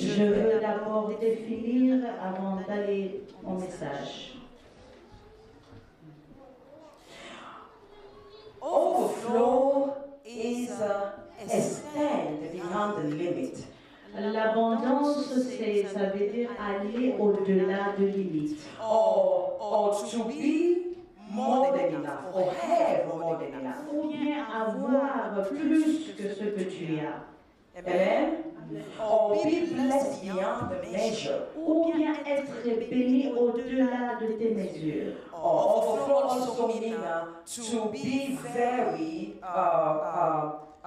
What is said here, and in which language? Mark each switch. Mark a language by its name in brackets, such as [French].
[French] Je veux d'abord définir avant d'aller au message. [English] Overflow is a stand beyond the limit. [French] L'abondance, ça veut dire aller au-delà de limites. [English] Or to be more than enough, or have more than enough. [French] Ou bien avoir plus que ce que tu as. Amen. [English] Or be blessed beyond the measure. [French] Ou bien être béni au-delà de tes mesures. [English] Or overflow also means to be very abundant.